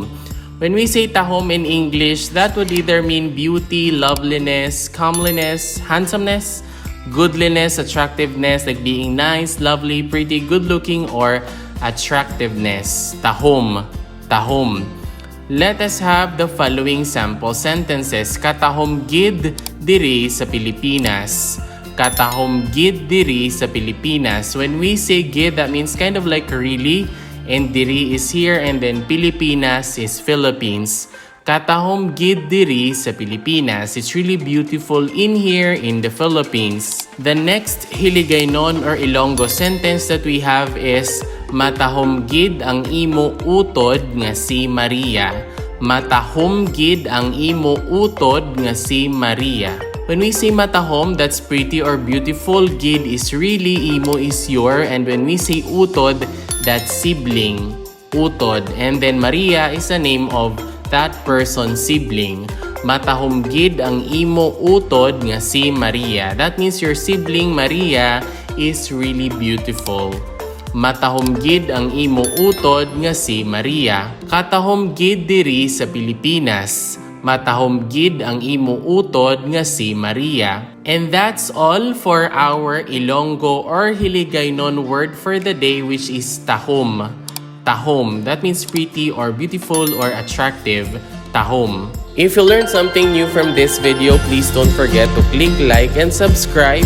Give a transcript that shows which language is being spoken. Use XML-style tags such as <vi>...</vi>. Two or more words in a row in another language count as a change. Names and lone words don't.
<en>When we say TAHUM in English, that would either mean beauty, loveliness, comeliness, handsomeness, goodliness, attractiveness, like being nice, lovely, pretty, good-looking, or attractiveness.</en> <hil>TAHUM. TAHUM.</hil> <en>Let us have the following sample sentences.</en> <hil>Katahom gid diri sa Pilipinas. Katahom gid diri sa Pilipinas.</hil> <en>When we say gid, that means kind of like really, and diri is here, and then Pilipinas is Philippines.</en> <hil>Katahom gid diri sa Pilipinas.</hil> <en>It's really beautiful in here in the Philippines. The next Hiligaynon or Ilonggo sentence that we have is</en> <hil>matahom gid ang imo utod nga si Maria. Matahom gid ang imo utod nga si Maria.</hil> <en>When we say matahom, that's pretty or beautiful. Gid is really, imo is your, and when we say utod, that's sibling. Utod. And then Maria is the name of that person's sibling.</en> <hil>Matahom gid ang imo utod nga si Maria.</hil> <en>That means your sibling Maria is really beautiful.</en> <hil>Matahom gid ang imo utod nga si Maria. Katahom gid diri sa Pilipinas. Matahom gid ang imo utod nga si Maria.</hil> <en>And that's all for our Ilonggo or Hiligaynon word for the day, which is TAHUM. TAHUM. That means pretty or beautiful or attractive. TAHUM. If you learned something new from this video, please don't forget to click like and subscribe.</en>